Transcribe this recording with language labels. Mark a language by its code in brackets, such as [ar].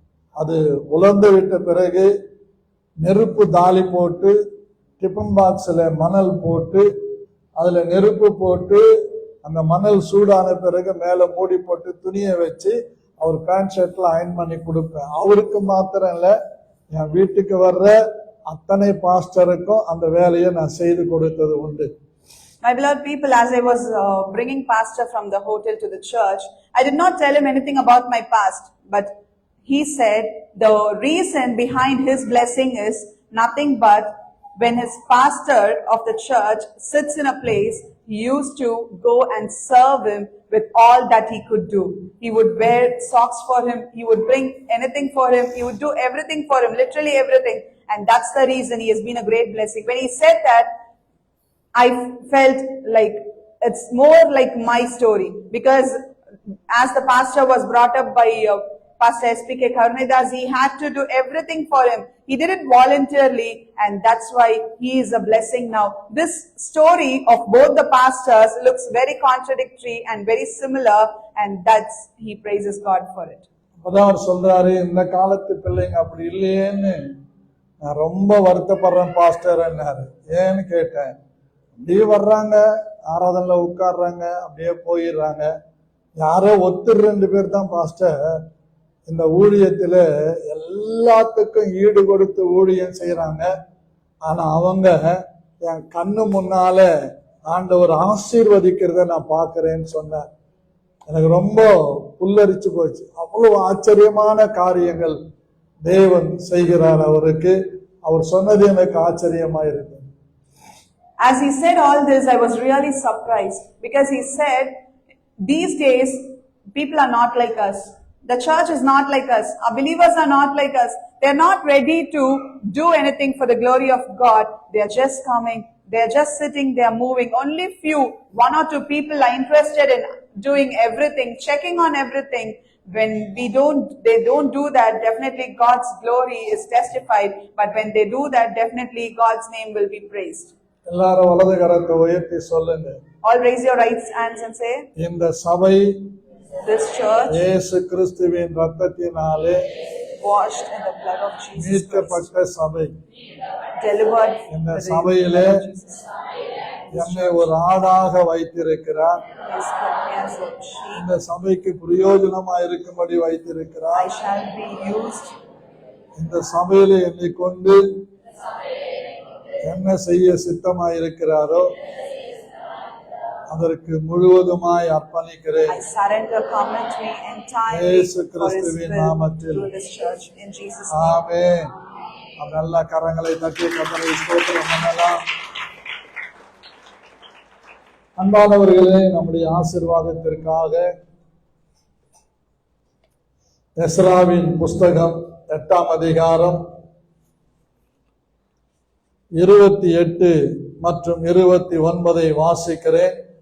[ta] அது உலர்ந்து விட்ட பிறகு நெருப்பு தாலி போட்டு டிஃபன் பாக்ஸ்ல மணல் போட்டு அதுல நெருப்பு போட்டு அந்த மணல் சூடான பிறகு மேல மூடி போட்டு துணியை வச்சு அவர் பேண்ட் ஷர்ட்ல அயன் பண்ணி கொடுப்பேன். அவருக்கு மாத்திரம் இல்ல, என் வீட்டுக்கு வர்ற அத்தனை பாஸ்டருக்கும் அந்த வேலையை நான் செய்து கொடுத்தது உண்டு. [en] My beloved people, as I was bringing pastor from the hotel to the church, I did not tell him anything about my past, but he said the reason behind his blessing is nothing but when his pastor of the church sits in a place, he used to go and serve him with all that he could do. He would wear socks for him, he would bring anything for him, he would do everything for him, literally everything. And that's the reason he has been a great blessing. When he said that, I felt like it's more like my story, because as the pastor was brought up by Pastor S.P.K. Karunedas, he had to do everything for him. He did it voluntarily, and that's why he is a blessing now. This story of both the pastors looks very contradictory and very similar, and that's, he praises God for it. [ta] அப்பதான் அவர் சொல்றாரு, இந்த காலத்து பிள்ளைங்க அப்படி இல்லையேன்னு நான் ரொம்ப வருத்தப்படுறேன் pastor என்னாரு. ஏன்னு கேட்டேன். அப்படியே வர்றாங்க, ஆராதனைல உட்கார்றாங்க, அப்படியே போயிடுறாங்க. யாரோ ஒருத்தர் 2 பேர் தான் பாஸ்டர் இந்த ஊழியத்துல எல்லாத்துக்கும் ஈடு கொடுத்து ஊழியம் செய்யறாங்க. ஆனா அவங்க என் கண்ணு முன்னால ஆண்டவர் ஆசீர்வதிக்கிறத நான் பாக்குறேன்னு சொன்னார். எனக்கு ரொம்ப புல்லரிச்சு போச்சு. அவ்வளவு ஆச்சரியமான காரியங்கள் தேவன் செய்கிறார் அவருக்கு. அவர் சொன்னது எனக்கு ஆச்சரியமா இருக்கு. [en] As he said all this, I was really surprised, because he said, these days people are not like us. The church is not like us. Our believers are not like us. They're not ready to do anything for the glory of God. They're just coming. They're just sitting. They're moving. Only few, 1 or 2 people are interested in doing everything, checking on everything. When they don't do that, definitely God's glory is testified. But when they do that, definitely God's name will be praised. [ta] எல்லாரும் வலது கரத்தை உயர்த்தி சொல்லுங்க. [en] All raise your right hands and say, [ta] இந்த சபை, [en] this church, [ta] இயேசு கிறிஸ்துவின் இரத்தத்தினாலே [en] washed in the blood of Jesus, [ta] மீட்கப்பட்ட சபை. [en] delivered. [ta] இந்த சபையிலே என்னை ஒரு ஆடாக வைத்திருக்கிறார். [en] He has put me as a sheep. [ta] இந்த சபைக்கு பிரயோஜனமா இருக்கும்படி வைத்திருக்கிறார். [en] I shall be used. [ta] இந்த சபையில என்னை கொண்டு என்ன செய்ய சித்தமாய் இருக்கிறாரோ அதற்கு முழுவதுமாய் அர்ப்பணிக்கிறேன். [en] I surrender completely entirely [ta] இயேசு [en] for His [ta] கிறிஸ்துவின் [en] will [ta] நாமத்தில். through this church in Jesus' name. ஆமென். நல்ல கரங்களை தட்டி கர்த்தரை ஸ்தோத்திரம் பண்ணலாம். அன்பானவர்களே, நம்முடைய ஆசீர்வாதத்திற்காக எஸ்ராவின் புஸ்தகம் 8ஆம் அதிகாரம் 28 மற்றும் 29 வாசிக்கிறேன்.